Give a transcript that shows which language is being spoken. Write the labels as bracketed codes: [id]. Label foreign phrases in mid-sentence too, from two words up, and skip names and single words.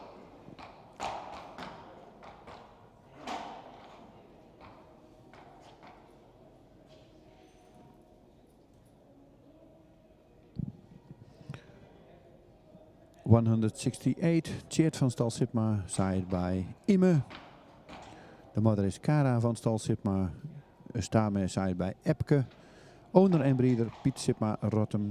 [en] Tjeerd van stal Sipma, side by Ime. [nl] De moeder is Kara van stal Sipma, Stame [en] side by [nl] Epke. [en] Owner en breeder Piet Sipma Rottum.